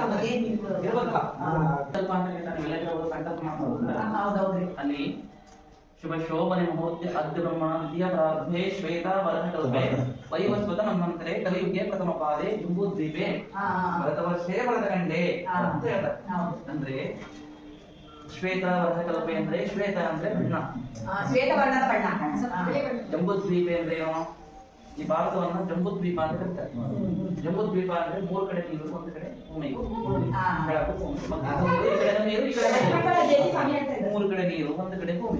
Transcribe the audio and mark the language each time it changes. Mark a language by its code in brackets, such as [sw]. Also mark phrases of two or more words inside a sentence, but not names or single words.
[sa] ಅಲ್ಲಿ शुभ शोभने मुहूर्ते अद्य ब्रह्मणाद्य प्रारब्धे श्वेतावरहकल्पे वैवस्वत मन्वन्तरे कलियुगे प्रथमपादे जम्बूद्वीपे भरतवर्षे भरतखण्डे [kn] ಅಂತ ಹೇಳ್ತಾರೆ. ಅಂದ್ರೆ ಶ್ವೇತಾವರಹಕಲ್ಪೆ ಅಂದ್ರೆ ಶ್ವೇತ ಅಂದ್ರೆ ಬಣ್ಣ, ಶ್ವೇತವರ್ಣದ ಬಣ್ಣ. ಜಂಬೂದ್ವೀಪೆ ಅಂದ್ರೆ ಏನು? ಈ ಭಾರತವನ್ನ ಜಂಬೂದ್ವೀಪ ಅಂತ ಕರೀತಾರೆ. ಜಂಬೂದ್ವೀಪ ಅಂದ್ರೆ ಮೂರು ಕಡೆ ನೀರು, ಒಂದು ಕಡೆ ಭೂಮಿ, ಮೂರು ಕಡೆ ನೀರು, ಒಂದು ಕಡೆ ಭೂಮಿ.